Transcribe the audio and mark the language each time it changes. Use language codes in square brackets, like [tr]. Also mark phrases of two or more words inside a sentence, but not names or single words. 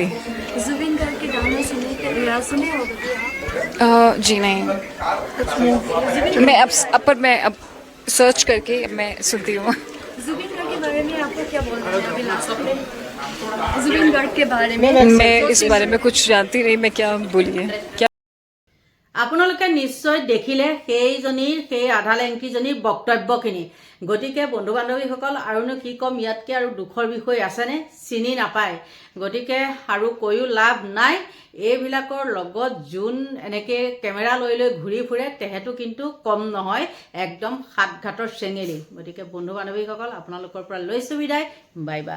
[hi] जुबिन गार्ग के गाना सुने होगा जी नहीं कुछ मैं अब सर्च करके मैं सुनती हूँ जुबिन गार्ग के बारे में आपको क्या बोलना है अभी लास्ट में जुबिन गार्ग के बारे में मैं इस बारे में कुछ जानती नहीं मैं क्या [as] আপোনালোকে নিশ্চয় দেখিলে সেই আধা লেংটিজনীৰ বক্তব্যখিনি গতিকে বন্ধু বান্ধৱীসকল আৰুনো কি কম ইয়াতকৈ আৰু দুখৰ বিষয় আছেনে চিনি নাপায় গতিকে আৰু কৈও লাভ নাই এইবিলাকৰ লগত যোন এনেকৈ কেমেৰা লৈ ঘূৰি ফুৰে তেহেঁতো কিন্তু কম নহয় একদম সাতঘাটৰ চেঙেলি গতিকে বন্ধু বান্ধৱীসকল আপোনালোকৰ পৰা লৈছোঁ বিদায় [en] bye bye